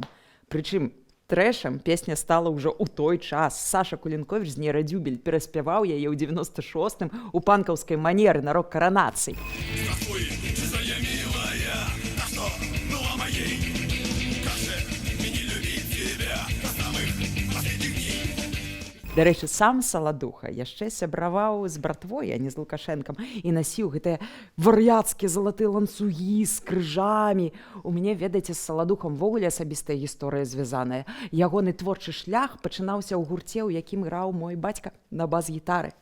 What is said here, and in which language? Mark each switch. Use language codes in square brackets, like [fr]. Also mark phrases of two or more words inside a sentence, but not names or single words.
[be] Прычым, трэшам песня стала ўжо ў той час. Саша Кулінковіч з «Нейрадзюбель» пераспяваў яе ў 96-м у панкаўскай манеры на рок-каранацыі. [ru] Здравствуй, чужая милая, та, што была маей. Каже, мне любіць тебя до самых последних дней. [be] Дарэчы, сам Саладуха яшчэ сябраваў з братвой, а не з Лукашэнкам, і насіў гэтыя вар'яцкія залатыя ланцугі з крыжамі. У мяне, ведаеце, з Саладухам ввогуле асабістая гісторыя звязаная. Ягоны творчы шлях пачынаўся ў гурце, у якім граў мой бацька на бас-гітары.